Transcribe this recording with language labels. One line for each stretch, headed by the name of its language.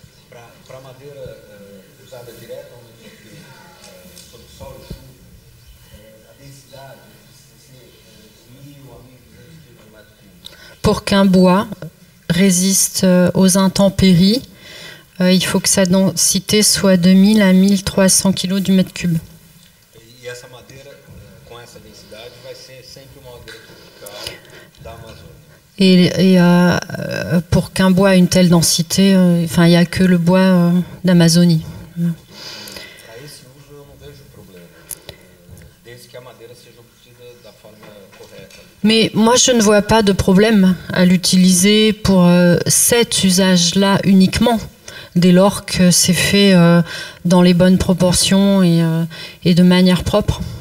Portuguese: Para a madeira usada diretamente sob sol e chuva, a densidade precisa ser 1000 a 1200 kg/m3.
French: Pour qu'un bois résiste aux intempéries, il faut que sa densité soit de 1000 à 1300 kg du mètre cube.
Portuguese: E essa madeira, com essa densidade, vai ser sempre uma madeira tropical da Amazônia.
French: Et pour qu'un bois ait une telle densité, il n'y a que le bois d'Amazonie.
Portuguese: Para esse uso, eu não vejo problema, desde que a madeira seja obtida da forma correta.
French: Mais moi, je ne vois pas de problème à l'utiliser pour cet usage-là uniquement, dès lors que c'est fait dans les bonnes proportions et de manière propre.